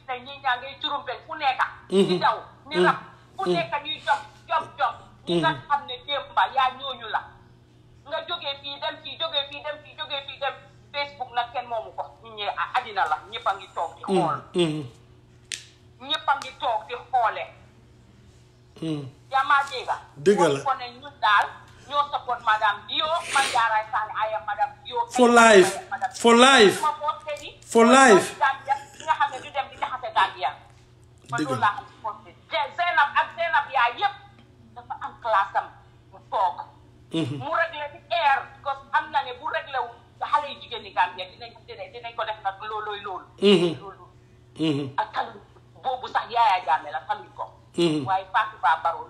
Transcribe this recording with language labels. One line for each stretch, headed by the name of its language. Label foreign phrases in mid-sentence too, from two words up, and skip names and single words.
Wolof: nañ ñi ñaa ngay curumpel fu nekka di daw ni rab fu nekka ñuy jom ñi nga xam ne démba yaa ñooñu la nga jógee fii dem Facebook nag kenn moomu ko nit ñi àddina la ñëpp a ngi toog di xool ñëpp a ngi toog di xoole yaa maa dégg la ko ne ñun daal ñoo support madame Dio man Jaaray Sane ayam madame Dio
English: for life
Wolof: nga xam ne du dem di jaxase Gambia man loolu laa xam si posté Zeynab yaa yëpp dafa am classe am mu toog mu réglé ci air
French: parce que
Wolof: am na ne bu réglé wu xale yu jigéen ñi Gambia dinañ ko def nag loolu ak taluñ boobu sax Yaya Jammeh la taluñ ko waaye Fatou Ba Barrow